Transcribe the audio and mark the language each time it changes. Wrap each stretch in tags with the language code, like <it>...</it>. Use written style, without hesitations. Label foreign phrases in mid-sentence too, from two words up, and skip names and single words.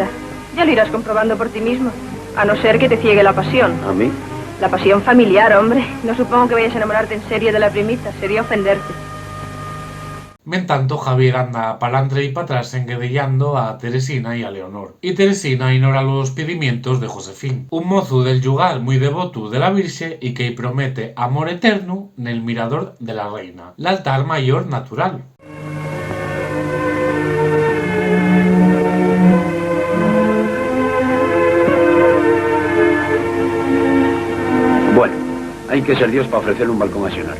<es>Ya lo irás comprobando por ti mismo. A no ser que te ciegue la pasión. ¿A mí? La pasión familiar, hombre. No supongo que vayas a enamorarte en serio de la primita. Sería ofenderte.</es> <ast>Mentanto, Javier anda pa'lantre y pa'trás enguedellando a Teresina y a Leonor. Y Teresina ignora los pedimientos de Josefín, un mozu del yugal muy devoto de la Virxe y que promete amor eterno nel mirador de la reina, l'altar mayor natural.</ast> <es>Bueno, hay que ser Dios para ofrecerle un balcón a Xenarri.</es>